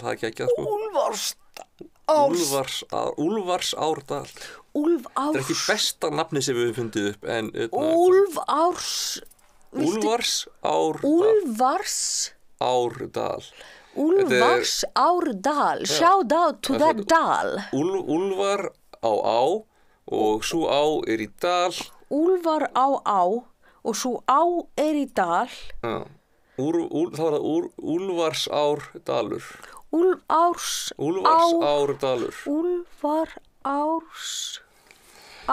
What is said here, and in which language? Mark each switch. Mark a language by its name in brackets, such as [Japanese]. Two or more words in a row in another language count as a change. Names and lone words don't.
[Icelandic] það er ekki ekki það, sko. Úlfarsárdal. Það er ekki besta nafni sem við höfum fundið upp, en... Úlfarsárdal. Úlfarsárdal, [English] shout out to that dal. [Icelandic] Úlfar á og svo á er í dal. Úlfar á og svo á er í dal. Já. Það var það Úlfarsárdalur. Úlfarsárdalur.